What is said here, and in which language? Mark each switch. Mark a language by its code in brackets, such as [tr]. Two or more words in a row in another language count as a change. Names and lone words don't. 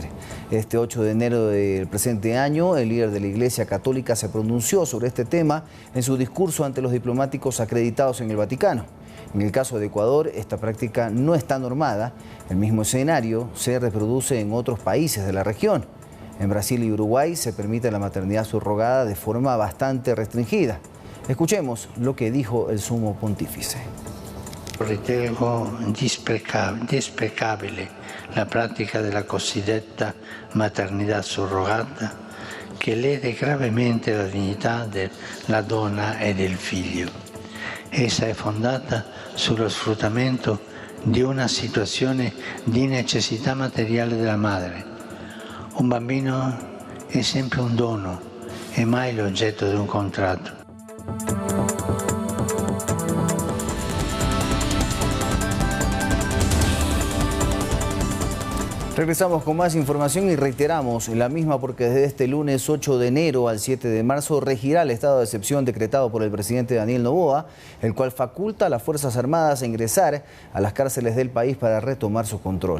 [es] Este 8 de enero del presente año, el líder de la Iglesia Católica se pronunció sobre este tema en su discurso ante los diplomáticos acreditados en el Vaticano. En el caso de Ecuador, esta práctica no está normada. El mismo escenario se reproduce en otros países de la región. En Brasil y Uruguay se permite la maternidad subrogada de forma bastante restringida. Escuchemos lo que dijo el sumo pontífice. [it] Ritengo desprecabile la práctica della cosiddetta maternità surrogata che lede gravemente la dignità della donna e del figlio. Essa è fondata sullo sfruttamento di una situazione di necessità materiale della madre. Un bambino è sempre un dono e mai l'oggetto di un contratto. [es] Regresamos con más información y reiteramos la misma porque desde este lunes 8 de enero al 7 de marzo regirá el estado de excepción decretado por el presidente Daniel Noboa, el cual faculta a las Fuerzas Armadas a ingresar a las cárceles del país para retomar su control.